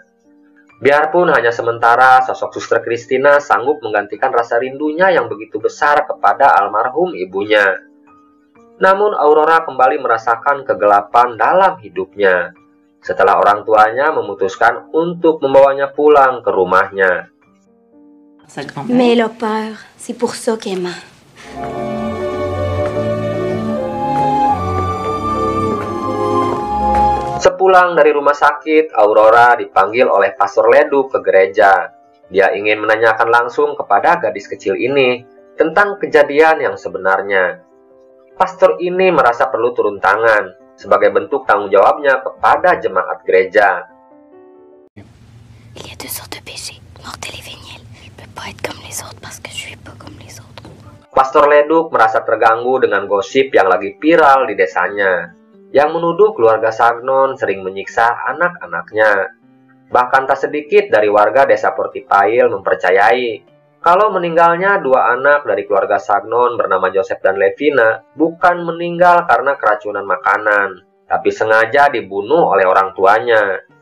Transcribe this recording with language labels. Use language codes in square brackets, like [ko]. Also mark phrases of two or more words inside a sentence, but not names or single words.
[id] Biarpun hanya sementara, sosok Suster Christina sanggup menggantikan rasa rindunya yang begitu besar kepada almarhum ibunya. Namun Aurora kembali merasakan kegelapan dalam hidupnya setelah orang tuanya memutuskan untuk membawanya pulang ke rumahnya. [fr] Mais elle a peur. C'est pour ça qu'elle ment. [id] Sepulang dari rumah sakit, Aurora dipanggil oleh Pastor Leduc ke gereja. Dia ingin menanyakan langsung kepada gadis kecil ini tentang kejadian yang sebenarnya. Pastor ini merasa perlu turun tangan sebagai bentuk tanggung jawabnya kepada jemaat gereja. [fr] Il y a deux sortes de péchés, mortel et véniel. Je peux pas être comme les autres parce que je suis pas comme les autres. [id] Pastor Leduc merasa terganggu dengan gosip yang lagi viral di desanya, yang menuduh keluarga Sagnon sering menyiksa anak-anaknya. Bahkan tak sedikit dari warga desa Portipail mempercayai kalau meninggalnya dua anak dari keluarga Sagnon bernama Joseph dan Levina bukan meninggal karena keracunan makanan, tapi sengaja dibunuh oleh orang tuanya.